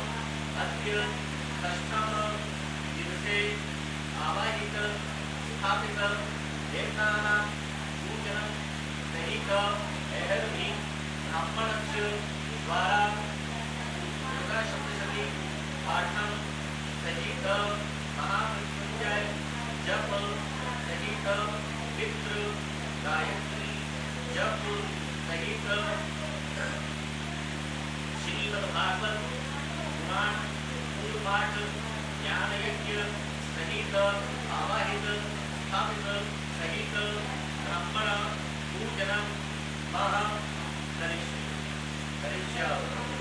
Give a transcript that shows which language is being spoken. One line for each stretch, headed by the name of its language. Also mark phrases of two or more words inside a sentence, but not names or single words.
Sanskrit: अद्य षष्ठम दिवसे आवाहित स्थापित देवतानां पूजनं सहित एहर्मि ब्राह्मणस्य द्वारा दुर्गा सप्तशती पाठं सहित महामृत्युंजय जप सहित मित्र गायत्री जप सहित श्रीमद् भागवत पुराण पूर्वपाठ ज्ञान यज्ञ सहित आवाहित स्थापित सहित ब्राह्मण पूजनं महा करिष्यामि।